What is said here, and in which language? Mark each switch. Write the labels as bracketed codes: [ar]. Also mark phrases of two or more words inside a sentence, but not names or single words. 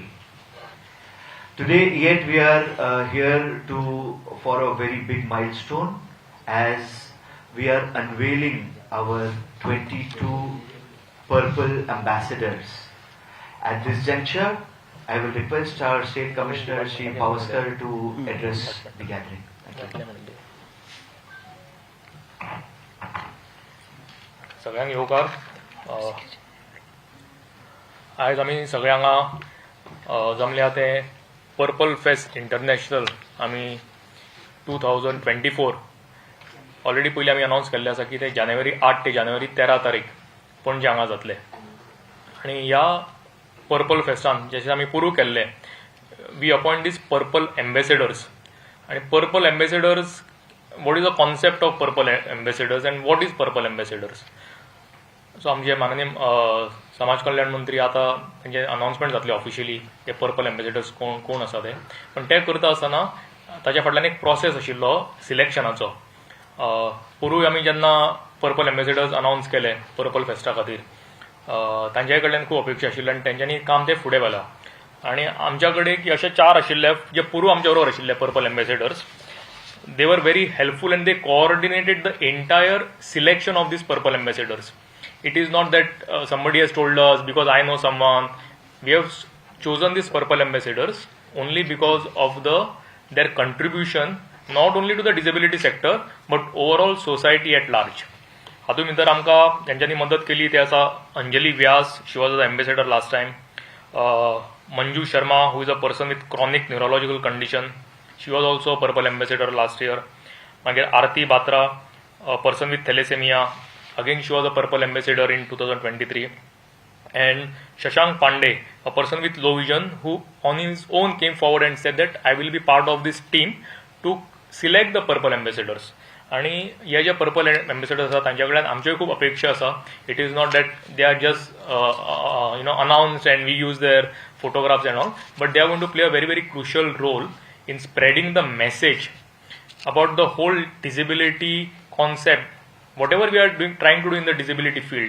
[en] Today yet we are here for a very big milestone, as we are unveiling our 22 Purple Ambassadors. At this juncture, I will request our State Commissioner Shri Pavaskar to address the gathering. Thank you. [kok] सगळ्यांक येवकार. आयज आमी सगळ्यांक जमल्या ते पर्पल फेस्ट इंटरनॅशनल आमी 2024 ऑलरेडी पयलीं आमी अनावन्स केल्लें आसा की ते जानेवारी 8 ते जानेवारी 13 तारीख पणजे हांगा जातले. आनी ह्या पर्पल फेस्टान जशें आमी पुरू केल्ले, [en] we appoint these Purple Ambassadors. [kok] आनी पर्पल एम्बेसेडर्स, [en] what is the concept of purple ambassadors and what is purple ambassadors? [kok] सो आमचे माननीय समाज कल्याण मंत्री आता तेंचे अनाउन्समेंट जातले ऑफिशियली ते पर्पल एम्बेसेडर्स कोण आसा ते. पण ते करता आसतना ताच्या फाटल्यान एक प्रोसेस आशिल्लो सिलेक्शनाचो. पुरूय आमी जेन्ना पर्पल एम्बेसेडर्स अनाउन्स केले पर्पल फेस्टा खातीर, तांचे कडल्यान खूब अपेक्षा आशिल्ली आनी तेंच्यांनी काम ते फुडें व्हेलां. आनी आमच्या कडेन अशे 4 आशिल्ले जे पुरू आमच्या बरोबर आशिल्ले पर्पल एम्बेसेडर्स. [en] They were very helpful and they coordinated the entire selection of these purple ambassadors. It is not that somebody has told us because I know someone. We have chosen these purple ambassadors only because of their contribution not only to the disability sector but overall society at large. [kok] हातूंत भितर आमकां तेंच्यांनी मदत केली ते आसा अंजली व्यास, [en] she was the ambassador last time. Manju Sharma, who is a person with chronic neurological condition. She was also a purple ambassador last year. Magir Arti Batra, a person with thalassemia, again she was a purple ambassador in 2023. And Shashank Pandey, a person with low vision, who on his own came forward and said that I will be part of this team to select the purple ambassadors. [kok] आणि हे जे पर्पल एम्बेसेडर्स आसा तांचे कडल्यान आमच्योय खूब अपेक्षा आसा. [en] It is not that they are just announced and we use their photographs and all, but they are going to play a very very crucial role in spreading the message about the whole disability concept, whatever we are trying to do in the disability field.